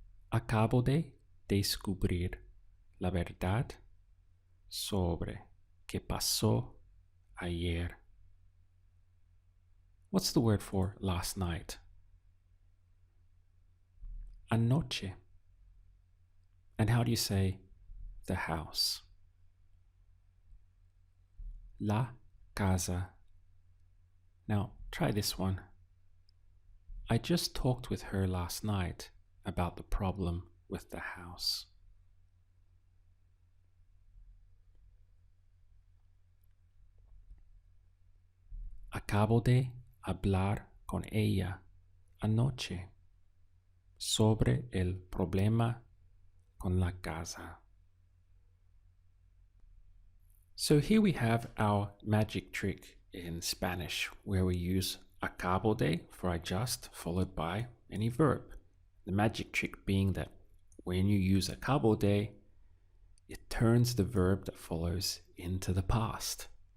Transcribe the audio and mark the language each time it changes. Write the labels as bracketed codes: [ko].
[es] Acabo de descubrir la verdad sobre qué pasó ayer. [en] What's the word for last night? Anoche. And how do you say the house? [es] La casa. [en] Now, try this one. I just talked with her last night about the problem with the house. [es] Acabo de hablar con ella anoche sobre el problema con la casa. [en] So here we have our magic trick in Spanish, where we use [es] acabo de [en] for I just, followed by any verb. The magic trick being that when you use [es] acabo de, [en] it turns the verb that follows into the past.